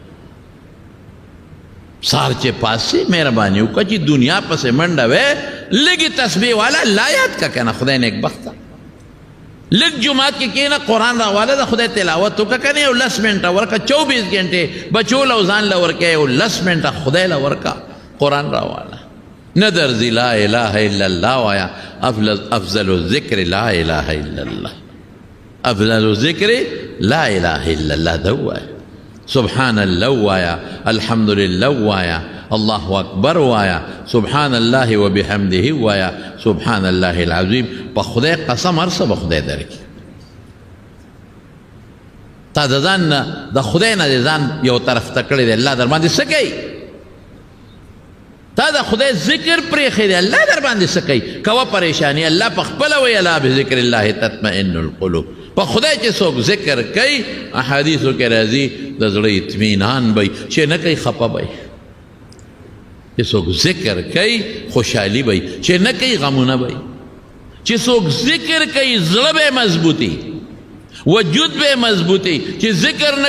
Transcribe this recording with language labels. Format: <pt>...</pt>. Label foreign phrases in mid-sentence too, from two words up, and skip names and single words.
<ps>سهار چې پاسې مهرباني وکړه چې دنیا پسې منډه وې، لږې تسبیح والا لا یاد که که نه، خدای نیکبخته. لږ جماعت کې کېنه، قرآن راواله، د خدای تلاوت وکړه که نه، یو 10 منټه ورکړه. 24 ګنټې بچو له او ځان له ورکړه، یو 10 منټه خدای له ورکړه، قرآن راواله. نه درځي</ps> <ar>لا اله الا الله</ar> <ps>وایه.</ps> <ar>افضل الذکر لا اله الا الله، افضل الذکر لا اله الا الله.</ar> <ps>ده ووایه</ps> <ar>سبحان الله</ar> <ps>وایه، الحمدلله وایه،</ps> <ar>اللہ اکبر</ar> <ps>وایا</ps> <ar>سبحان اللہ و بحمده</ar> <ps>وایا</ps> <ar>سبحان اللہ العظیم</ar> <ps>پا خدای قسم ارسا با خدای درکی تا دا ځان د خدای نه د ځان یو طرف ته کړی دی الله در باندې څه کوي تا د خدای ذکر پرېښی دی الله در باندې څه کوي کوه پریشاني الله په خپله وایي الا</ps> <ar>بذکر الله تطمئن القلوب</ar> <ps>په خدای چې څوک ذکر کوي احادیثو کې راځي د زړه اطمینان به چې نه کوي خفه به چې څوک ذکر کوي خوشحالي به چې نه کوي غمونه به چې څوک ذکر کوي زړه به مضبوطي وجود به مضبوطی چې ذکر نه</ps>